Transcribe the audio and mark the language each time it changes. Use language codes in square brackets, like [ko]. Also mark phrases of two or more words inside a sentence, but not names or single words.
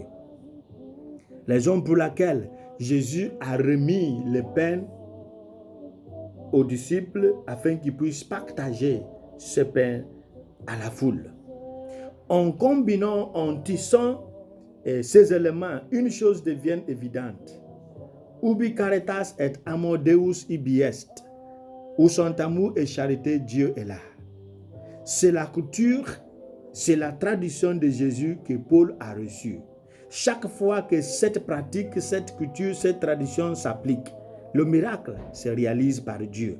[fr] Les raisons pour laquelle Jésus a remis les pains aux disciples afin qu'ils puissent partager ce pain à la foule. En combinant, en tissant ces éléments, une chose devient évidente. [la] Ubi caritas et amor Deus ibi est. [fr] Où son amour et charité, Dieu est là. C'est la culture, c'est la tradition de Jésus que Paul a reçue. Chaque fois que cette pratique, cette culture, cette tradition s'applique, le miracle se réalise par Dieu.